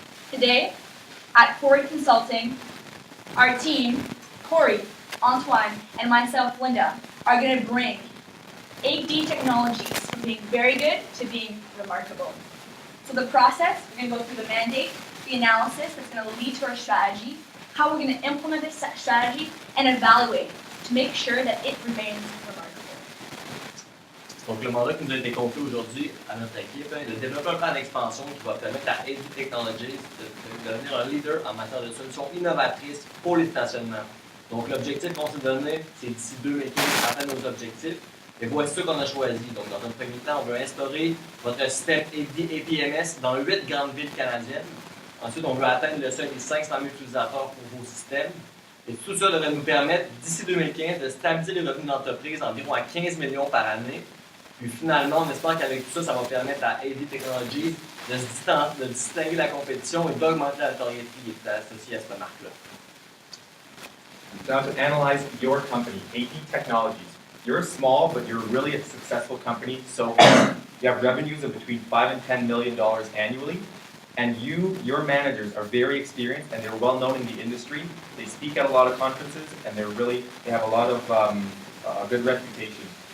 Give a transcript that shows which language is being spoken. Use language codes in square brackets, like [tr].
[en] Today, at Corey Consulting, our team, Corey, Antoine, and myself, Linda, are going to bring 8D technologies from being very good to being remarkable. So the process, we're going to go through the mandate, the analysis that's going to lead to our strategy, how we're going to implement this strategy, and evaluate to make sure that it remains remarkable. [fr] Donc, le mandat qui nous a été confié aujourd'hui à notre équipe est de développer un plan d'expansion qui va permettre à AD Technologies de devenir un leader en matière de solutions innovatrices pour les stationnements. Donc, l'objectif qu'on s'est donné, c'est d'ici 2015 d'atteindre nos objectifs. Et voici ce qu'on a choisi. Donc, dans un premier temps, on veut instaurer votre système APMS dans 8 grandes villes canadiennes. Ensuite, on veut atteindre le seuil des 500 000 utilisateurs pour vos systèmes. Et tout ça devrait nous permettre, d'ici 2015, de stabiliser les revenus d'entreprise environ à 15 millions par année. Puis finalement, on espère qu'avec tout ça, ça va permettre à AD Technologies de distinguer la compétition et d'augmenter la notoriété qui est associée à cette marque-là. [en] Now to analyze your company, AD Technologies. You're small, but you're really a successful company so far. You have revenues of between $5 and $10 million annually, and your managers are very experienced and they're well known in the industry. They speak at a lot of conferences, and they have a lot of good reputation.